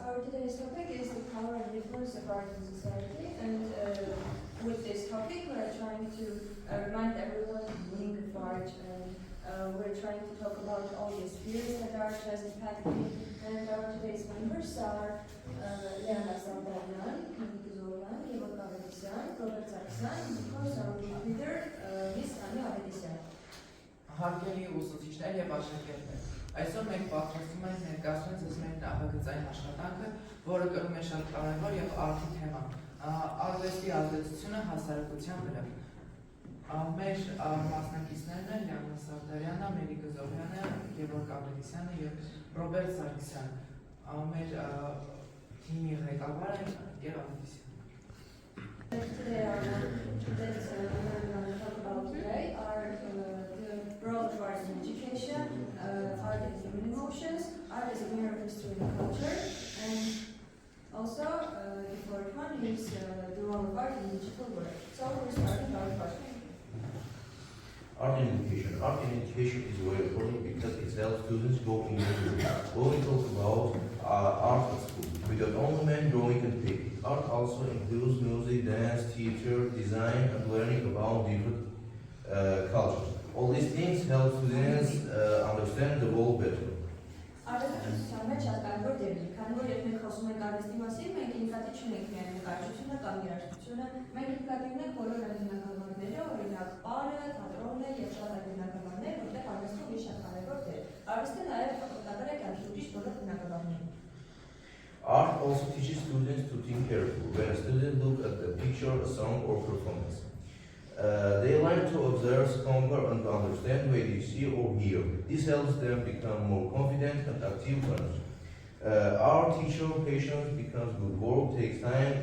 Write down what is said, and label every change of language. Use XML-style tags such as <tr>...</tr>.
<en>Our today's topic is the power and influence of art in society, and with this topic we're trying to remind everyone of the meaning of art, and we're trying to talk about all the spheres that art has impacted, and our today's members are Leana Sandarian, Nikki Zolan, Ivo Kavadisyan, Robert Zaksan, and of course our leader, Miss Anya Avedisyan.</en> <hy>Հարգելի ուսուցիչներ եւ աշակերտներ, այսօր մենք պատրաստում ենք ներկայացնել ձեզ մեր նախագծային աշխատանքը, որը կրում է շատ կարևոր եւ արտի թեմա՝ արվեստի ազդեցությունը հասարակության վրա։ Մեր մասնակիցներն են Լիանա Սարդարյանը, Մերիկ Զոհյանը, Գևորգ Ավետիսյանը եւ Ռոբերտ Սարգսյանը։ Մեր թիմի ղեկավարը Գեր Ավետիսյանը։</hy> <en>Today our that we're going to talk about today are the role of art in education, art and human emotions, art as a mirror of history and culture, and also the fourth one is the role of art in digital world. So we're starting our first one. Art in education. Art in education is very important because it helps students go in when we talk about art at school. We don't only mean drawing and painting. Art also includes music, dance, theater, design, and learning about different cultures. All these things help students understand the world better.</en> <hy>Արվեստության մեջ շատ կարևոր դեր ունի, քանի որ երբ մենք խոսում ենք արվեստի մասին, մենք ինքնատիպ չունենք միայն նկարչությունը կամ երաժշտությունը, մենք ինքնատիպ ունենք բոլոր այն բնագավառները, օրինակ պարը, թատրոնը եւ շատ այլ բնագավառներ, որտեղ արվեստը ունի շատ կարևոր դեր։ Արվեստը նաեւ օգտակար է կյանքի ուրիշ բոլոր բնագավառներում։</hy> <en>Art also teaches students to think carefully. When a student looks at a picture, a song, or performance, they learn to observe, compare, and understand what they see or hear. This helps them become more confident and active learners. Our teacher patience becomes good work, takes time.</en>